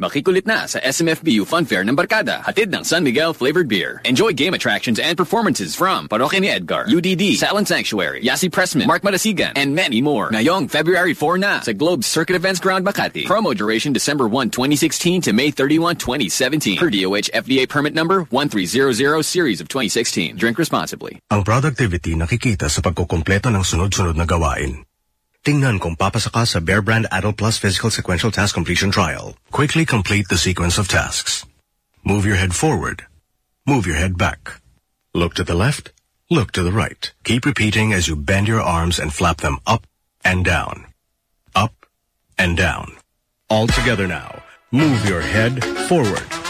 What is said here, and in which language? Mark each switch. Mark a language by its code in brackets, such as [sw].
[tl] Makikulit na sa SMFBU Funfair ng Barkada, hatid ng San Miguel flavored beer. [en] Enjoy game attractions and performances from Parokya ni Edgar, UDD, Silent Sanctuary, Yassi Pressman, Mark Marasigan, and many more. [tl] Ngayong February 4 na sa Globe Circuit Events Ground Makati. [en] Promo duration December 1, 2016 to May 31, 2017. Per DOH FDA permit number 1300 series of 2016. Drink responsibly. [tl] Ang productivity nakikita sa pagkukumpleto ng sunod-sunod na gawain. Tingnan kung papasaka sa Bear Brand Adult Plus Physical Sequential Task Completion Trial. [en] Quickly complete the sequence of tasks. Move your head forward. Move your head back. Look to the left. look to the right. Keep repeating as you bend your arms and flap them up and down. Up and down. All together now. Move your head forward.